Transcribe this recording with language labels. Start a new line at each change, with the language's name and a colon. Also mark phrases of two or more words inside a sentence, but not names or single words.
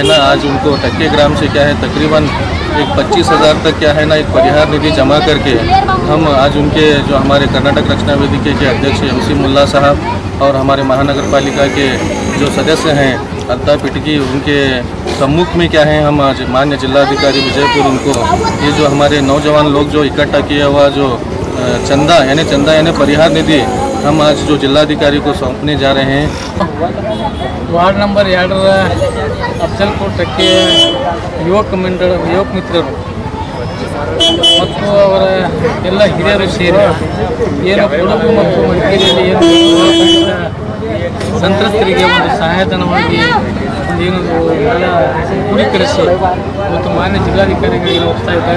Hindi: ना आज उनको टक्के ग्राम से क्या है तकरीबन एक 25,000 तक क्या है ना एक परिहार निधि जमा करके हम आज उनके जो हमारे कर्नाटक रक्षणा वेदिके के अध्यक्ष MC मुल्ला साहब और हमारे महानगर पालिका के जो सदस्य हैं अल्ताफ़ इटकी, उनके सम्मुख में क्या है हम आज माननीय जिलाधिकारी विजयपुर उनको ये जो हमारे नौजवान लोग जो इकट्ठा किया हुआ जो चंदा यानी परिहार निधि हम आज जो जिलाधिकारी को सौंपने जा रहे हैं। वार्ड नंबर 2 अफजलपुर टक्के युवक
Kannada: ಮಿತ್ರರು ಮತ್ತು ಅವರ ಎಲ್ಲ ಹಿರಿಯರು ಸೇರಿ ಏನು ಕೊಡಗು ಮತ್ತು ಮಡಿಕೇರಿಯಲ್ಲಿ ಏನು ಸಂತ್ರಸ್ತರಿಗೆ ಒಂದು ಸಹಾಯಧನವಾಗಿ ಏನು ಕೂಡಿಕರಿಸಿ ಮತ್ತು ಮಾನ್ಯ ಜಿಲ್ಲಾಧಿಕಾರಿಗಳಿಗೆ ಹೋಗ್ತಾ ಇದ್ದಾರೆ.